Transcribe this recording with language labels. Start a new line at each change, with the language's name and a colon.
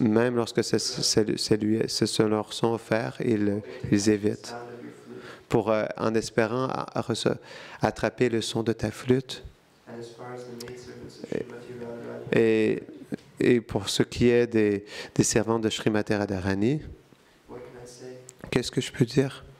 French: Même lorsque ce leur sont offerts, ils évitent.
English: sound of your flute.
French: en espérant attraper le son de ta flûte.
English: And as far as the maidservants of Srimati Radharani,
French: Et pour ce qui est des servantes de Srimati Radharani,
English: what can I say?
French: qu'est-ce que je peux dire?